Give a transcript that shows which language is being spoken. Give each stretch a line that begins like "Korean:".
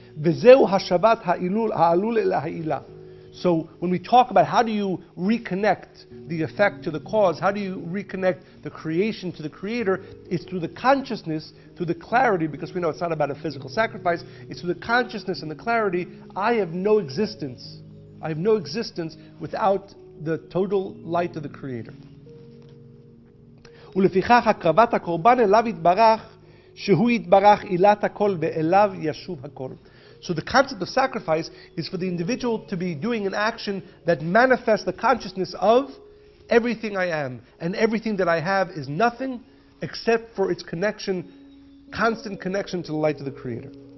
Hebrew: Vezeu hashavat ha'alul el ha'ila.
English: So when we talk about how do you reconnect the effect to the cause, how do you reconnect the creation to the Creator, it's through the consciousness, through the clarity, because we know it's not about a physical sacrifice, it's through the consciousness and the clarity, I have no existence. I have no existence without the total light of the Creator.
Hebrew: ולפיכך הקרבת הקורבן אליו יתברך, שהוא יתברך עילת הכל ואליו ישוב הכל.
English: So the concept of sacrifice is for the individual to be doing an action that manifests the consciousness of everything I am, and everything that I have is nothing except for its connection, constant connection to the light of the Creator.